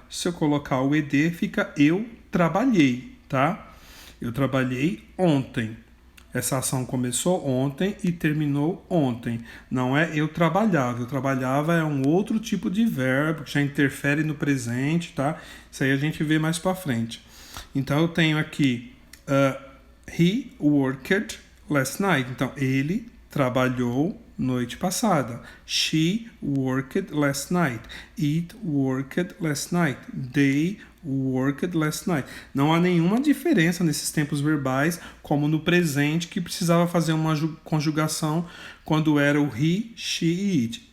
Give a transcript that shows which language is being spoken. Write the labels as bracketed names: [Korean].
[Portuguese] Se eu colocar o ed, fica eu trabalhei, tá? Eu trabalhei ontem. Essa ação começou ontem e terminou ontem. Não é eu trabalhava. Eu trabalhava é um outro tipo de verbo que já interfere no presente, tá? Isso aí a gente vê mais para frente. Então eu tenho aqui [English] he worked last night. [Portuguese] Então ele trabalhou noite passada. [English] She worked last night. It worked last night. They worked last night. [Portuguese] Não há nenhuma diferença nesses tempos verbais, como no presente, que precisava fazer uma conjugação quando era o he, she e it.